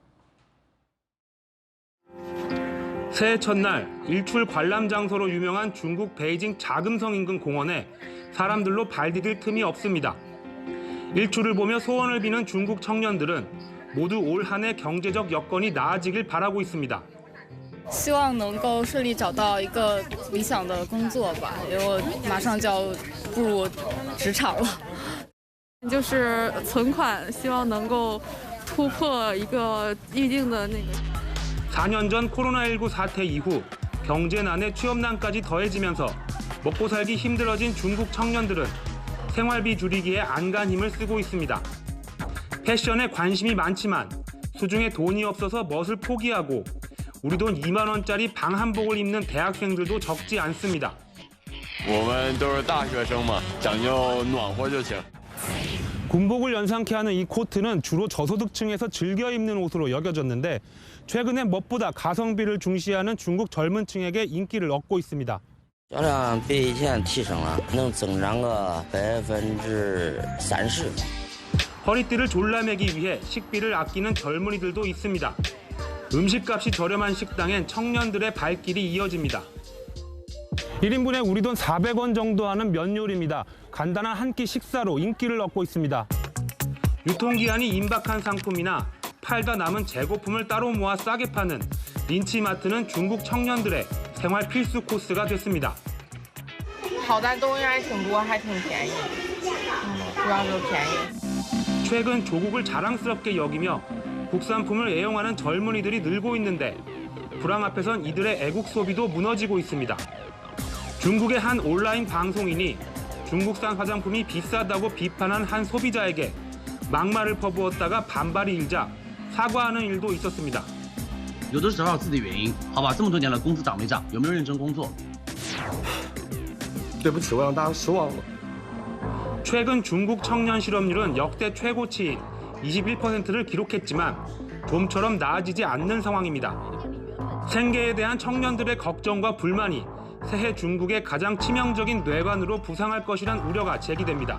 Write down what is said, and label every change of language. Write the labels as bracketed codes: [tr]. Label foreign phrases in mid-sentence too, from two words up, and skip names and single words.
[ko] 새해 첫날 일출 관람 장소로 유명한 중국 베이징 자금성 인근 공원에 사람들로 발 디딜 틈이 없습니다. 일출을 보며 소원을 비는 중국 청년들은 모두 올 한 해 경제적 여건이 나아지길 바라고 있습니다. [zh] 希望能够顺利找到一个理想的工作吧，因为我马上就要步入职场了。就是存款，希望能够突破一个预定的那个。 [ko] 4년 전 코로나19 사태 이후 경제난에 취업난까지 더해지면서 먹고 살기 힘들어진 중국 청년들은 생활비 줄이기에 안간힘을 쓰고 있습니다. 패션에 관심이 많지만 수중에 돈이 없어서 멋을 포기하고 우리 돈 2만 원짜리 방 한복을 입는 대학생들도 적지 않습니다. [zh] 我们都是大学生嘛，讲究暖和就行。 [ko] 군복을 연상케 하는 이 코트는 주로 저소득층에서 즐겨 입는 옷으로 여겨졌는데 최근에 무엇보다 가성비를 중시하는 중국 젊은 층에게 인기를 얻고 있습니다. [zh] 销量比以前提升了，能增长个30%。 [ko] 허리띠를 졸라매기 위해 식비를 아끼는 젊은이들도 있습니다. 음식값이 저렴한 식당엔 청년들의 발길이 이어집니다. 1인분에 우리 돈 400원 정도 하는 면 요리입니다. 간단한 한 끼 식사로 인기를 얻고 있습니다. 유통기한이 임박한 상품이나 팔다 남은 재고품을 따로 모아 싸게 파는 린치마트는 중국 청년들의 생활 필수 코스가 됐습니다. [zh] 好的东西还挺多，还挺便宜，主要是便宜。 [ko] 최근 조국을 자랑스럽게 여기며 국산품을 애용하는 젊은이들이 늘고 있는데 불황 앞에선 이들의 애국 소비도 무너지고 있습니다. 중국의 한 온라인 방송인이 중국산 화장품이 비싸다고 비판한 한 소비자에게 막말을 퍼부었다가 반발이 일자 사과하는 일도 있었습니다. [zh] 有的是找找自己的原因，好吧？这么多年了，工资涨没涨？有没有认真工作？对不起，我让大家失望了。 [ko] 최근 중국 청년 실업률은 역대 최고치인 21%를 기록했지만 좀처럼 나아지지 않는 상황입니다. 생계에 대한 청년들의 걱정과 불만이 새해 중국의 가장 치명적인 뇌관으로 부상할 것이란 우려가 제기됩니다.